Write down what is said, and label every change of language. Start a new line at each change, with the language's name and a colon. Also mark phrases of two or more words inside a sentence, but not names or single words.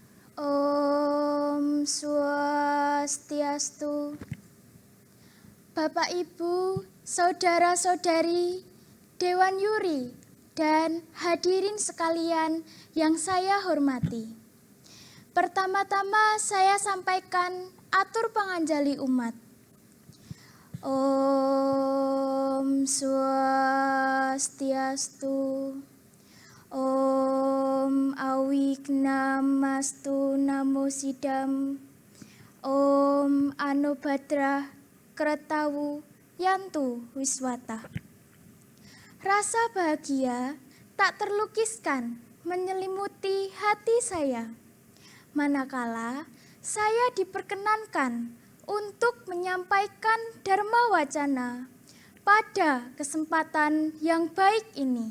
Sanskrit: Om Swastiastu.
Indonesian: Bapak Ibu, saudara-saudari, Dewan Yuri, dan hadirin sekalian yang saya hormati. Pertama-tama saya sampaikan
Balinese: atur panganjali umat.
Sanskrit: Om Swastiastu. Om Awignamastu Namo Sidam. Om Anubhadra Kretawu Yantu Wiswata.
Indonesian: Rasa bahagia tak terlukiskan menyelimuti hati saya, manakala saya diperkenankan untuk menyampaikan Dharma Wacana pada kesempatan yang baik ini.